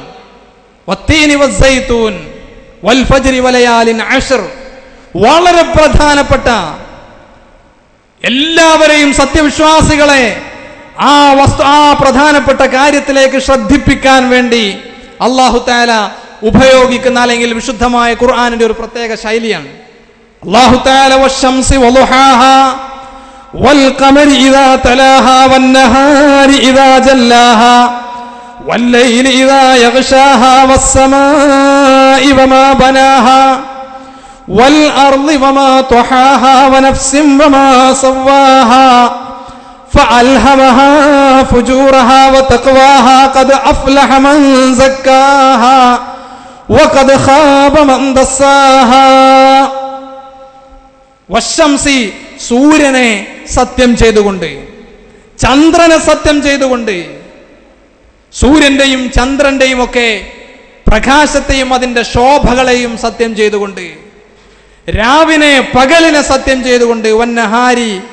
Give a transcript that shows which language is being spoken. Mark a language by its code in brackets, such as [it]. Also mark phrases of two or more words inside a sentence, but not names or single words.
[ar] والتين والزيتون والفجر وليال عشر, [ml] വളരെ പ്രധാനപ്പെട്ട, എല്ലാവരെയും സത്യവിശ്വാസികളെ ആ പ്രധാനപ്പെട്ട കാര്യത്തിലേക്ക് ശ്രദ്ധിപ്പിക്കാൻ വേണ്ടി അല്ലാഹു തആല ഉപയോഗിക്കുന്ന, അല്ലെങ്കിൽ വിശുദ്ധമായ ഖുർആനിന്റെ ഒരു പ്രത്യേക ശൈലിയാണ്. [ar] الله تعالى والشمس وضحاها والقمر إذا تلاها والنهار إذا جلاها والليل إذا يغشاها والسماء وما بناها والأرض وما طحاها ونفس وما سواها فألهمها فجورها وتقواها قد أفلح من زكاها وقد خاب من دساها. [ml] വശംസി, സൂര്യനെ സത്യം ചെയ്തുകൊണ്ട്, ചന്ദ്രനെ സത്യം ചെയ്തുകൊണ്ട്, സൂര്യന്റെയും ചന്ദ്രന്റെയും ഒക്കെ പ്രകാശത്തെയും അതിന്റെ ശോഭകളെയും സത്യം ചെയ്തുകൊണ്ട്, രാവിനെ പകലിനെ സത്യം ചെയ്തുകൊണ്ട്, വന്നഹാരി,